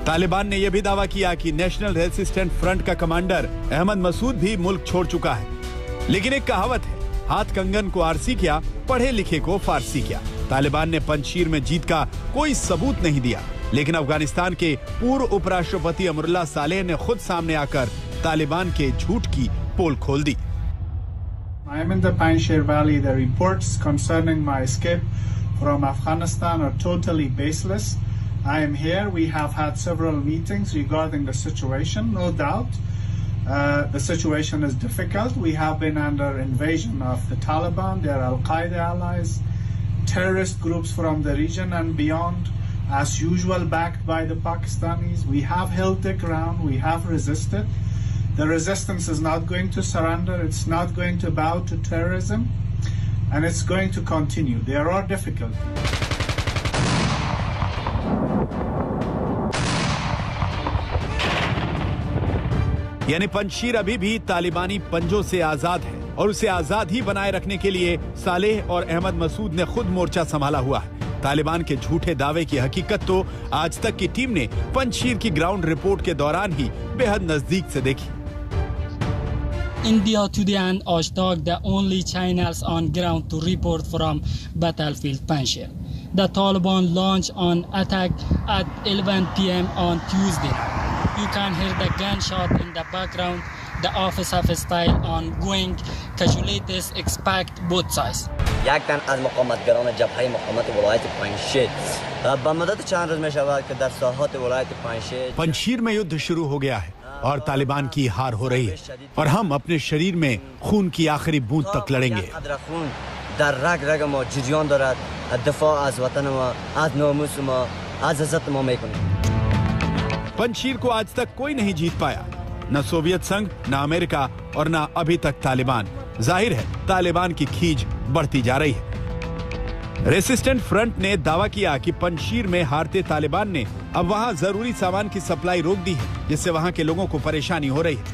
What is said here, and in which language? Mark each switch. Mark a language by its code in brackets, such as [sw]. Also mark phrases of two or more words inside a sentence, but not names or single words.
[hi] तालिबान ने यह भी दावा किया कि नेशनल रेजिस्टेंट फ्रंट का कमांडर अहमद मसूद भी मुल्क छोड़ चुका है। लेकिन एक कहावत है, हाथ कंगन को आरसी किया, पढ़े लिखे को फारसी किया। तालिबान ने पंजशीर में जीत का कोई सबूत नहीं दिया, लेकिन अफगानिस्तान के पूर्व उपराष्ट्रपति अमरुल्लाह सालेह ने खुद सामने आकर तालिबान के झूठ की पोल खोल दी। [en] I am in the Panjshir Valley. The reports concerning my escape from Afghanistan are totally baseless. I am here. We have had several meetings regarding the situation. No doubt, the situation is difficult. We have been under invasion of the Taliban, their Al-Qaeda allies, terrorist groups from the region and beyond, as usual backed by the Pakistanis. We have held the ground. We have resisted. The resistance is not going to surrender. It's not going to bow to terrorism, and it's going to continue. There are difficulties. [hi] यानी पंजशीर अभी भी तालिबानी पंजों से आजाद है और उसे आजाद ही बनाए रखने के लिए सालेह और अहमद मसूद ने खुद मोर्चा संभाला हुआ है। तालिबान के झूठे दावे की हकीकत तो आज तक की टीम ने पंजशीर की ग्राउंड रिपोर्ट के दौरान ही बेहद नजदीक से देखी। [en] India Today and Aaj Tak, the only channels on ground to report from battlefield Panjshir. the Taliban launched an attack at 11 p.m. on Tuesday. You can hear the gunshot in the background. The office of style ongoing. Casualties expect both sides. [fa] یک تن از مقاومتگران جبهه مقاومت ولایت پنجشیر با مدت چند روز می شود که در ساحات ولایت پنجشیر [hi] पंजशीर में युद्ध शुरू हो गया है और तालिबान की हार हो रही है और हम अपने शरीर में खून की आखिरी बूंद तक लड़ेंगे। [fa] خون در رگ رگ ما جریان دارد. دفاع از वतन ما، از ناموس ما، از عزت ما میکنیم. [hi] पंजशीर को आज तक कोई नहीं जीत पाया, न सोवियत संघ, न अमेरिका और न अभी तक तालिबान। जाहिर है तालिबान की खींच बढ़ती जा रही है। रेसिस्टेंट फ्रंट ने दावा किया कि पंजशीर में हारते तालिबान ने अब वहां जरूरी सामान की सप्लाई रोक दी है, जिससे वहां के लोगों को परेशानी हो रही है।